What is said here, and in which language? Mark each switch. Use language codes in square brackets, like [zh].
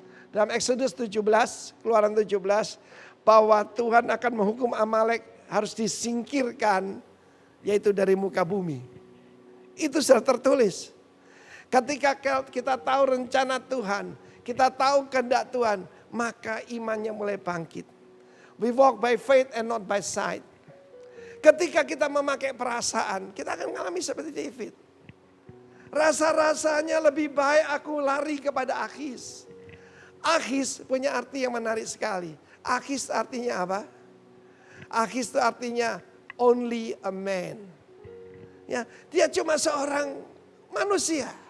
[id] Dalam Exodus 17, Keluaran 17, bahwa Tuhan akan menghukum Amalek harus disingkirkan, yaitu dari muka bumi. Itu sudah tertulis. Ketika kita tahu rencana Tuhan, kita tahu kehendak Tuhan, maka imannya mulai bangkit. [en] We walk by faith and not by sight. [id] Ketika kita memakai perasaan, kita akan mengalami seperti David. Rasa-rasanya lebih baik aku lari kepada Akhis. Akhis punya arti yang menarik sekali. Akhis artinya apa? Akhis itu artinya [en] only a man. [id] Ya, dia cuma seorang manusia.